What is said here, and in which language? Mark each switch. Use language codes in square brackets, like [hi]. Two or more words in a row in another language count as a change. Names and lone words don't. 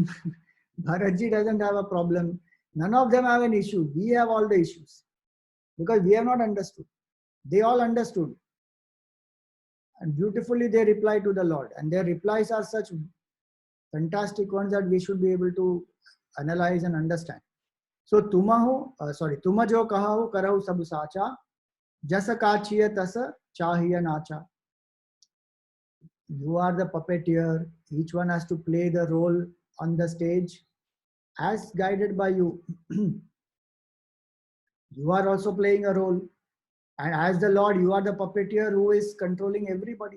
[en] Bharat ji doesn't have a problem. None of them have an issue. We have all the issues because we have not understood. They all understood. And beautifully they reply to the Lord. And their replies are such fantastic ones that we should be able to analyze and understand. [awa] So तुम जो कहो करहु सब साचा, जस काचिय तस चाहिए नाचा. [en] You are the puppeteer. Each one has to play the role on the stage as guided by you. You are also playing a role. And as the Lord, you are the puppeteer who is controlling everybody.